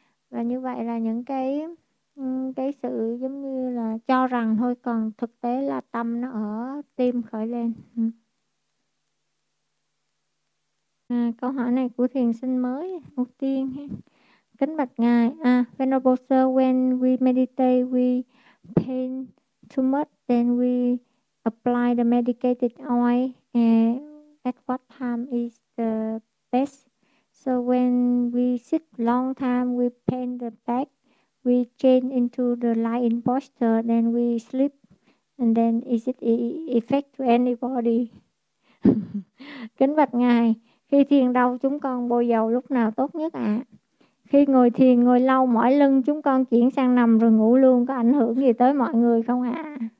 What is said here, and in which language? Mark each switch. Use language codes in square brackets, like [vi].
[vi] Và như vậy là những cái sự giống như là cho rằng thôi, còn thực tế là tâm nó ở tim khởi lên. Câu hỏi này của thiền sinh mới, mục tiên. Kính bạch ngài, [en] Venerable Sir, when we meditate, we pain too much, then we apply the medicated oil, and at what time is the best? So when we sit long time, we pain the back, we change into the lying posture, then we sleep, and then is it effect to anybody? [vi] Kính bạch ngài, khi thiền đau chúng con bôi dầu lúc nào tốt nhất ạ? Khi ngồi thiền ngồi lâu mỏi lưng, chúng con chuyển sang nằm rồi ngủ luôn, có ảnh hưởng gì tới mọi người không ạ?